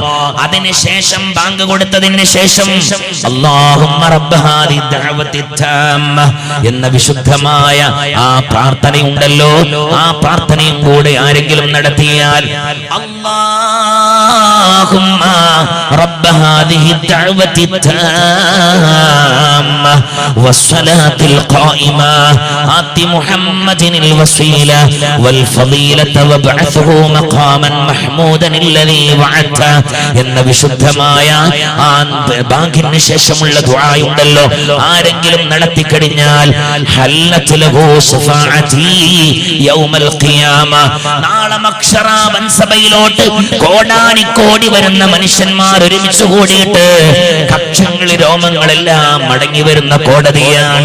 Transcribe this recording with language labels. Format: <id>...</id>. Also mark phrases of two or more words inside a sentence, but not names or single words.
<ml>അതിനുശേഷം ബാങ്ക് കൊടുത്തതിന് ശേഷം</ml> <ar>اللهم رب هذه الدعوة التامة</ar> <ml>എന്ന വിശുദ്ധമായ ആ പ്രാർത്ഥനയുണ്ടല്ലോ, ആ പ്രാർത്ഥനയും കൂടെ ആരെങ്കിലും നടത്തിയാൽ</ml> <ar>اللهم رب هذه الدعوة التامة والصلاة القائمة آت محمد الوسيلة والفضيلة وابعثه مقاما محمودا الذي وعدته</ar> <ml>എന്ന വിശുദ്ധമായ ആ ബാങ്കിന് ശേഷമുള്ള ദുആ ഉണ്ടല്ലോ, ആരെങ്കിലും നടത്തി കഴിഞ്ഞാൽ</ml> <ar>حلت له شفاعتي يوم القيامة,</ar> <ml>നാളെ മഹ്ശറ വൻസഭയിലോട്ട് കോടാനിക്കോടി വരുന്ന മനുഷ്യന്മാർ ഒരുമിച്ച് കൂടിയിട്ട് കക്ഷങ്ങൾ രോമങ്ങളെല്ലാം മടങ്ങി വരുന്ന കോടതിയാണ്.</ml>